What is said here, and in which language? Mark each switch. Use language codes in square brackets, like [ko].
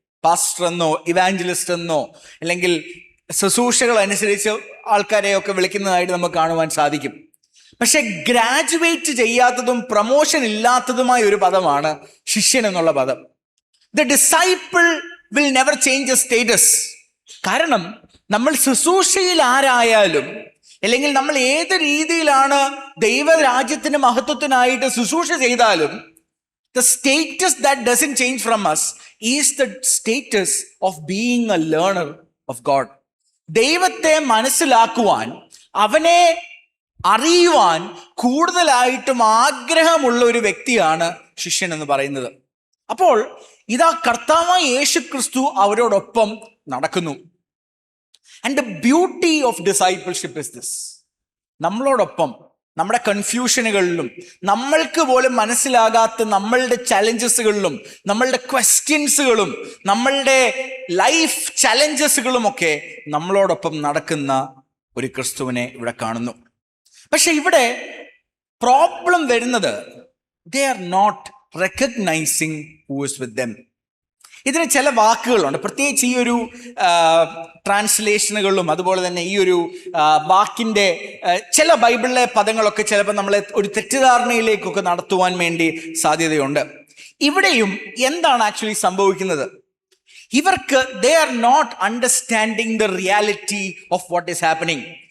[ml] Pastor എന്നോ evangelist എന്നോ, അല്ലെങ്കിൽ ശുശ്രൂഷകൾ അനുസരിച്ച് ആൾക്കാരെയൊക്കെ വിളിക്കുന്നതായിട്ട് നമുക്ക് കാണുവാൻ സാധിക്കും. പക്ഷെ ഗ്രാജുവേറ്റ് ചെയ്യാത്തതും പ്രൊമോഷൻ ഇല്ലാത്തതുമായ ഒരു പദമാണ് ശിഷ്യൻ എന്നുള്ള പദം. [en] The disciple will never change the status. [ml] കാരണം നമ്മൾ ശുശ്രൂഷയിൽ ആരായാലും, അല്ലെങ്കിൽ നമ്മൾ ഏത് രീതിയിലാണ് ദൈവരാജ്യത്തിന് മഹത്വത്തിനായിട്ട് ശുശ്രൂഷ ചെയ്താലും, [en] the status that doesn't change from us is the status of being a learner of God. [ml] ദൈവത്തെ മനസ്സിലാക്കുവാൻ, അവനെ അറിയുവാൻ കൂടുതലായിട്ടും ആഗ്രഹമുള്ള ഒരു വ്യക്തിയാണ് ശിഷ്യൻ എന്ന് പറയുന്നത്. അപ്പോൾ ഇതാ കർത്താവായ യേശു ക്രിസ്തു അവരോടൊപ്പം നടക്കുന്നു. [en] And the beauty of discipleship is this. [ml] നമ്മളോടൊപ്പം നമ്മുടെ കൺഫ്യൂഷനുകളിലും, നമ്മൾക്ക് പോലും മനസ്സിലാകാത്ത നമ്മളുടെ ചലഞ്ചസുകളിലും, നമ്മളുടെ ക്വസ്റ്റ്യൻസുകളും, നമ്മളുടെ ലൈഫ് ചലഞ്ചസുകളും ഒക്കെ നമ്മളോടൊപ്പം നടക്കുന്ന ഒരു ക്രിസ്തുവിനെ ഇവിടെ കാണുന്നു. പക്ഷെ ഇവിടെ പ്രോബ്ലം വരുന്നത്, [en] they are not recognizing who is with them. [ml] ഇതിന് ചില വാക്കുകളുണ്ട്, പ്രത്യേകിച്ച് ഈ ഒരു ട്രാൻസ്ലേഷനുകളിലും, അതുപോലെ തന്നെ ഈ ഒരു വാക്കിൻ്റെ ചില ബൈബിളിലെ പദങ്ങളൊക്കെ ചിലപ്പോൾ നമ്മളെ ഒരു തെറ്റിദ്ധാരണയിലേക്കൊക്കെ നടത്തുവാൻ വേണ്ടി സാധ്യതയുണ്ട്. ഇവിടെയും എന്താണ് ആക്ച്വലി സംഭവിക്കുന്നത്? ഇവർക്ക് [en] they are not understanding the reality of what is happening.